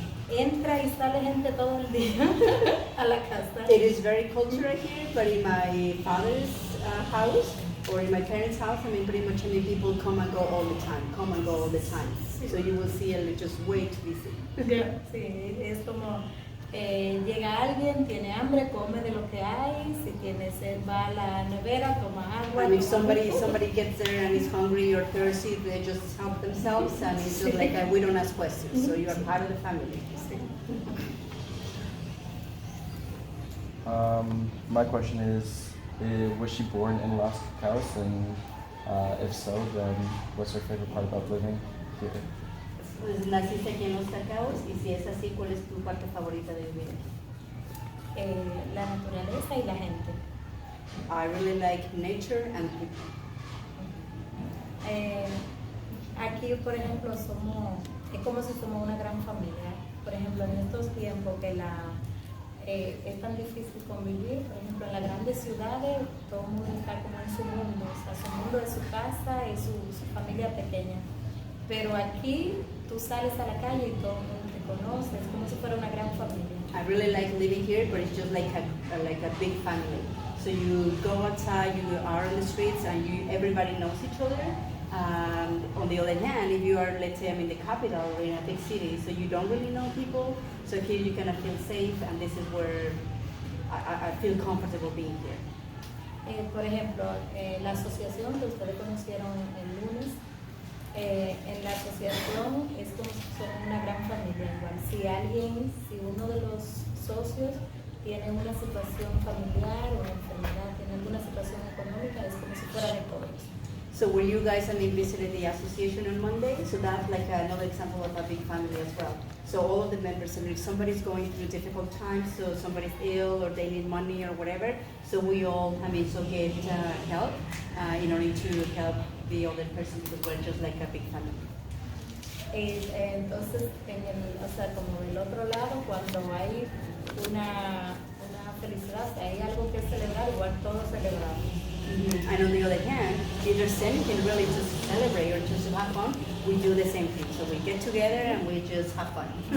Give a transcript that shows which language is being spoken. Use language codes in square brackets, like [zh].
[es] Entra y sale gente todo el día a la casa. [en] It is very cultural here, but in my father's house or in my parents' house, pretty much, people come and go all the time, So you will see just way too busy. [es] Sí, es como llega alguien, tiene hambre, come de lo que hay, si tiene sed va a la nevera, toma agua. [en] And if [es] toma [en] somebody gets there and is hungry or thirsty, they just help themselves, and it's just like we don't ask questions. So you are part of the family. [es] Sí. [en] My question is, was she born in Los Cacaos? And if so, then what's her favorite part about living here? [es] Pues naciste aquí en Los Cacaos, y si es así, ¿cuál es tu parte favorita de vivir aquí? La naturaleza y la gente. [en] I really like nature and people. [es] Aquí, por ejemplo, es como si somos una gran familia. Por ejemplo, en estos tiempos que es tan difícil convivir, por ejemplo, en las grandes ciudades, todo el mundo está como en su mundo, o sea, su mundo es su casa y su familia pequeña. Pero aquí, tú sales a la calle y todo el mundo te conoce, es como si fuera una gran familia. [en] I really like living here, but it's just like a big family. So you go outside, you are on the streets, and everybody knows each other. On the other hand, if you are, let's say, I'm in the capital or in a big city, so you don't really know people. So here you kind of feel safe, and this is where I feel comfortable being here. [es] Por ejemplo, la asociación que ustedes conocieron el lunes, en la asociación es como si son una gran familia igual. Si uno de los socios tiene una situación familiar o una enfermedad, tiene alguna situación económica, es como si fuera de todos. [en] So were you guys, visited the association on Monday? So that's like another example of a big family as well. So all of the members, if somebody's going through difficult times, so somebody's ill or they need money or whatever, so we all, get help in order to help the other person, because we're just like a big family. [es] Entonces, o sea, como del otro lado, cuando hay una felicidad, si hay algo que celebrar, igual todos celebramos. [en] And on the other hand, if there's anything really to celebrate or just to have fun, we do the same thing. So we get together and we just have fun.